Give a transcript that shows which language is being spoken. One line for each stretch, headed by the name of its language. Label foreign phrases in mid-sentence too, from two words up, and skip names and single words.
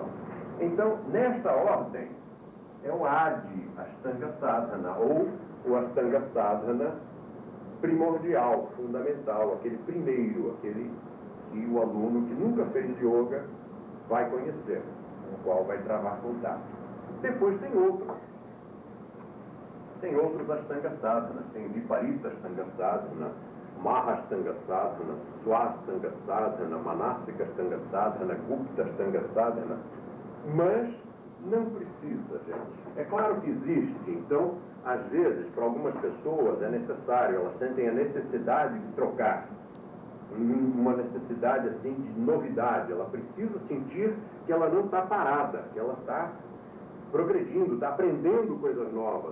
Portuguese: Então, nesta ordem, é o Adi Ashtanga Sadhana, ou o Ashtanga Sadhana primordial, fundamental, aquele primeiro, aquele que o aluno que nunca fez yoga vai conhecer, com o qual vai travar contato. Depois tem outros. Tem outros Ashtanga Sadhana, tem Viparita Ashtanga Sadhana, Mahashtanga Sadhana, Swastanga Sadhana, Manasika Ashtanga Sadhana, Gupta Ashtanga Sadhana. Mas não precisa, gente. É claro que existe. Então, às vezes, para algumas pessoas é necessário, elas sentem a necessidade de trocar. Uma necessidade assim de novidade. Ela precisa sentir que ela não está parada, que ela está progredindo, está aprendendo coisas novas.